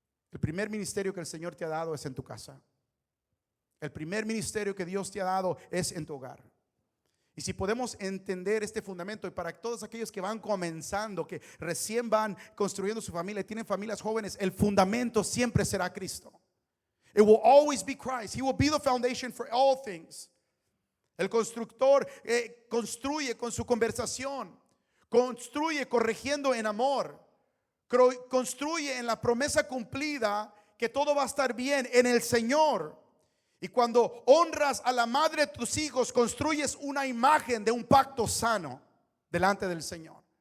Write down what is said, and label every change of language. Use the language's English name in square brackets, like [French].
[Spanish] El primer ministerio que el Señor te ha dado es en tu casa. El primer ministerio que Dios te ha dado es en tu hogar. Y si podemos entender este fundamento, y para todos aquellos que van comenzando, que recién van construyendo su familia, tienen familias jóvenes, el fundamento siempre será Cristo. [English] It will always be Christ. He will be the foundation for all things. [Spanish] El constructor construye con su conversación, construye corrigiendo en amor, construye en la promesa cumplida que todo va a estar bien en el Señor. Y cuando honras a la madre de tus hijos, construyes una imagen de un pacto sano delante del Señor.